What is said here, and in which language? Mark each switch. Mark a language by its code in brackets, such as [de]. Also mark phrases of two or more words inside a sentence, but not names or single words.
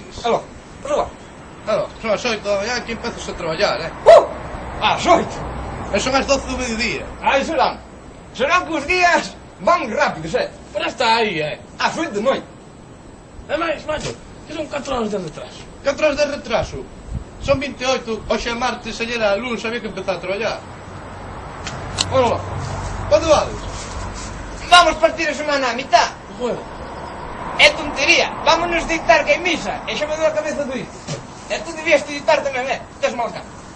[pt] Alô, por lá. Alô, são as 8 da manhã que empiezas a trabalhar, né? Às 8. Mas são às 12 do meio-dia. Ai, será? Será que os dias vão rápidos, é? Pero está aí, é. Às 8 da noite. É mais, macho, que são 4 horas de retraso. 4 horas de retraso. [gl] Son 28, hoxe é martes, ayer era lunes, había que empezar a traballar. [pt] Vamos lá. Quando vales? [gl] Vamos partir a semana a mitad. [es] Juego. [gl] É tontería. Vámonos dictar que hai misa. E xa me dou a cabeza do isto. E tú debías dictar tamén, Tes mal cá.